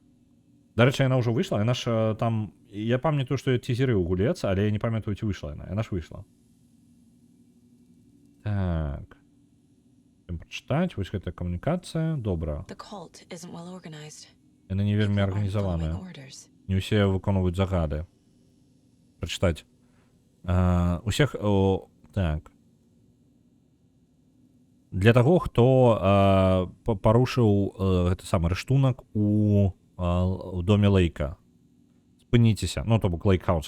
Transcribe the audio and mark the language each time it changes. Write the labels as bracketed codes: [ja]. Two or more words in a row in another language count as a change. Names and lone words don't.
[be] Дарэчы, яна ўжо выйшла, яна ж там... Я памятаю, што цізеры ў гулец, але я не памятаю, ці выйшла яна. Яна ж выйшла. Так. Прачытаць, вось гэтая камунікацыя. Добра. Яны не вельмі [en] People aren't [be] арганізаваныя. [en] following orders. [be] Не ўсе выконваюць загады. Прачытаць. Усіх... Так. Для таго, хто парушыў гэты самы рыштунак у доме Лейка. Спыніцеся. Ну, то бок Лейкхаус.